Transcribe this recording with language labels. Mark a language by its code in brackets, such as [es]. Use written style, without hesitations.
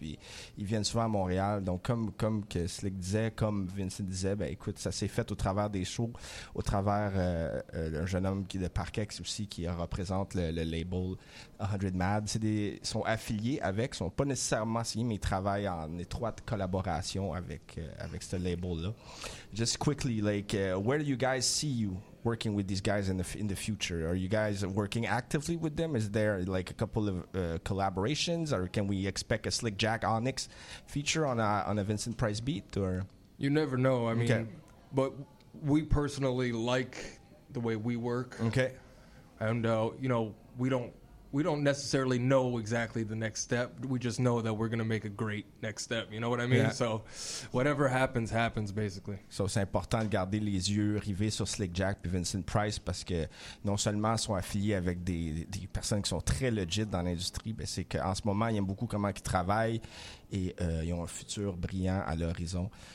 [fr] Ils viennent souvent à Montréal. Donc, comme que Slick disait, comme Vincent disait, ben écoute, ça s'est fait au travers des shows, au travers d'un jeune homme qui est de Park X aussi, qui représente le label 100 Mad. Ils sont affiliés avec, ils sont pas nécessairement signés, mais ils travaillent en étroite collaboration avec ce label là. [en] Just quickly, where do you guys see you working with these guys in the future? Are you guys working actively with them? Is there a couple of collaborations, or can we expect a Slick Jack Onyx feature on a Vincent Price beat? Or you never know. I mean, but we personally like the way we work. Okay, and you know, we don't necessarily know exactly the next step. We just know that we're going to make a great next step. You know what I mean? Yeah. So whatever happens, happens, basically. [fr] So c'est important de garder les yeux rivés sur Slick Jack puis Vincent Price, parce que non seulement ils sont affiliés avec des personnes qui sont très legit dans l'industrie, mais c'est qu'en ce moment, ils aiment beaucoup comment ils travaillent et ils ont un futur brillant à l'horizon.